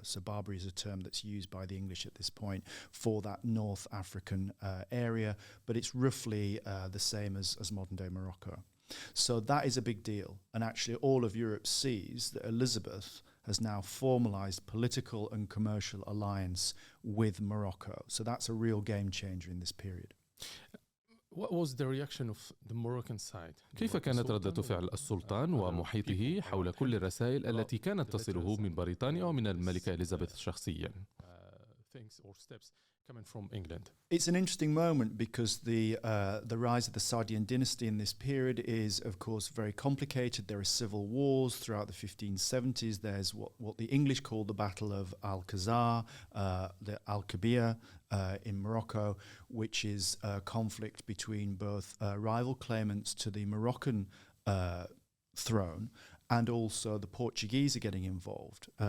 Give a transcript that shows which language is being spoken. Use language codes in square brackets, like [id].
[en] So Barbary is a term that's used by the English at this point for that North African area, but it's roughly the same as modern-day Morocco. So that is a big deal, and actually all of Europe sees that Elizabeth has now formalised political and commercial alliance with Morocco. So that's a real game changer in this period. What was the reaction of the Moroccan side? [ar] كيف كانت ردة فعل السلطان ومحيطه حول كل الرسائل التي كانت تصله من بريطانيا ومن الملكة إليزابيث شخصيا؟ [en] Things or steps coming from England. It's an interesting moment because the rise of the Saudi dynasty in this period is, of course, very complicated. There are civil wars throughout the 1570s. There's what the English call the Battle of Al-Khazar, the Al-Kabir in Morocco, which is a conflict between both rival claimants to the Moroccan throne, and also the Portuguese are getting involved.